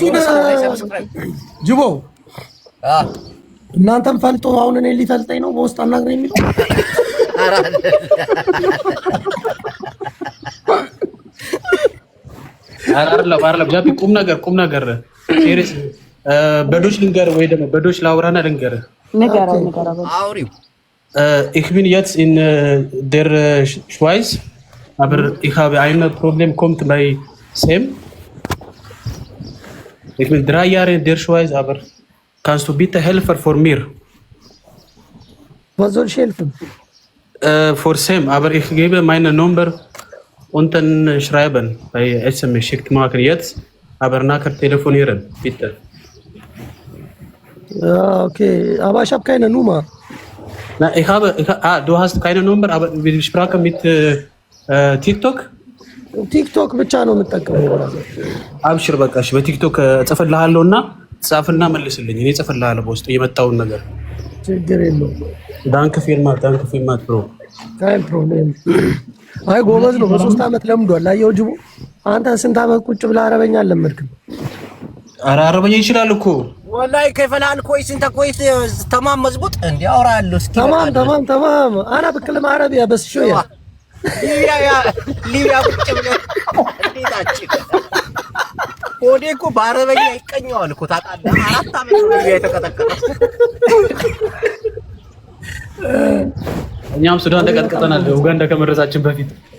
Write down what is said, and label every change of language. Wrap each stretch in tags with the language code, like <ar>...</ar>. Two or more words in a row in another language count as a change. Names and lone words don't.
<am>ጅቦ እናንተም ፈልጦ አሁን እኔ ሊፈልጠኝ ነው በውስጥ አናግረኝ የሚለው አይደለም ጃፒ ቁም ነገር ሲሪየስ በዶች ልንገር ወይ ደግሞ በዶች ላውራና ልንገር ንገረው አውሪው</am> <de>ich bin jetzt in der Schweiz aber ich habe ein Problem kommt bei Sam ich bin 3 Jahre in der Schweiz aber kannst du bitte helfen für mir was soll ich helfen für Sam aber ich gebe meine Nummer unten schreiben bei SMS schickt machen jetzt aber nachher telefonieren bitte ja okay aber ich habe keine Nummer na du hast keine Nummer aber wir sprachen mit TikTok</de> <am>ቲክቶክ ብቻ ነው የምጠቀመው አብሽር በቃሽ በቲክቶክ ጽፈልሃለሁና ጻፍና መልስልኝ እኔ ጽፈልሃለሁ በውስጥ የመጣውን ነገር ችግር የለውም</am> <de>Danke vielmals Bro kein Problem</de> <am>አይ ጎበዝ ነው በ3 አመት ለምዷል አየው ጅቦ አንተ ስንት አመት ቁጭ ብለህ አረበኛ አልለመድክም ኧረ አረበኛ ይችላል እኮ</am> <ar>والله كيف الان كويس انت كويس تمام مزبوط عندي اورالو اسكي تمام انا بتكلم عربي بس شويه</ar> <am>ሊቢያ ቁጭ ብለህ እንዴታችሁ ወዴ እኮ በአረበኛ ይቀኛዋል እኮ ታውቃለህ 4 አመት ነው የተቀጠቀጠው እኛም ሱዳን ተቀጥቀጠናል ኡጋንዳ ከመረሳችን በፊት</am>